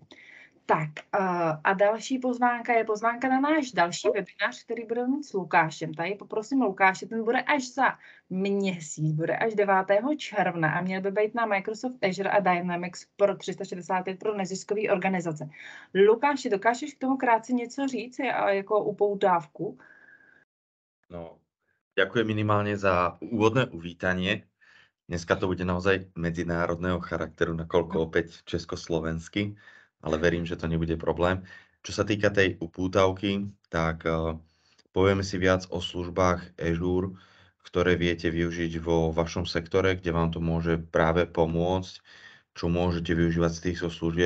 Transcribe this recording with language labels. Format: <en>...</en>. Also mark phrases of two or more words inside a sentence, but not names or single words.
<cs>Tak a další pozvánka je pozvánka na náš další webinář, který bude mít s Lukášem. Tady poprosím Lukáše, ten bude až za měsíc, bude až 9. června a měl by být na Microsoft Azure a Dynamics pro 365 pro neziskové organizace. Lukáši, dokážeš k tomu krátce něco říct jako upoutávku?</cs> <sk>No, ďakujem minimálne za úvodné uvítanie. Dneska to bude naozaj medzinárodného charakteru, nakoľko opäť československy, ale verím, že to nebude problém. Čo sa týka tej upútavky, tak povieme si viac o službách Azure, ktoré viete využiť vo vašom sektore, kde vám to môže práve pomôcť, čo môžete využívať z týchto služieb.</sk>